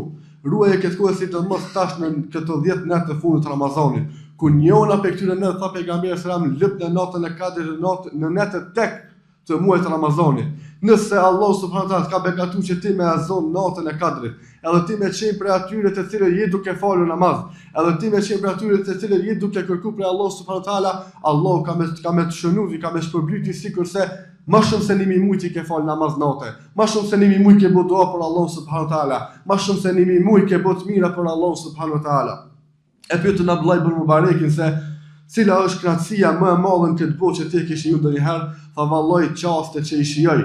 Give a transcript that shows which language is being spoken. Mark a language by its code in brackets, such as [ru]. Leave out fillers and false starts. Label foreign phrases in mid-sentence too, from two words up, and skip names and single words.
[sq] Ruaje këtë kohë sidomos tash në këto 10 natë të fundit të Ramazanit, ku njëna për këtyre natë tha pejgamberi [ar] صلى الله عليه وسلم [sq] lëp në natën e Kadrit në natën tek të muajit të Ramazanit. Nëse Allah [ar] سبحانه وتعالى [sq] ka begatuar që ti me azon natën e Kadrit, edhe ti me qenë për atyre të cilët je duke falur namaz, edhe ti me qenë për atyre të cilët je duke kërkuar për Allah [ar] سبحانه وتعالى, [sq] Allah ka me të shënuar, ka me shpërblyti sikurse më shumë se 1000 muaj ti ke fal namaz natë, më shumë se 1000 muaj ke bë dua për Allah [ar] سبحانه وتعالى, [sq] më shumë se 1000 muaj ke bë të mira për Allah [ar] سبحانه وتعالى. [sq] E pyetën Abdullah ibn Mubarekin se cila është kënaqësia më e madhe në këtë botë që ti ke shiju ndonjëherë, tha vallahi qafte që i shijoj.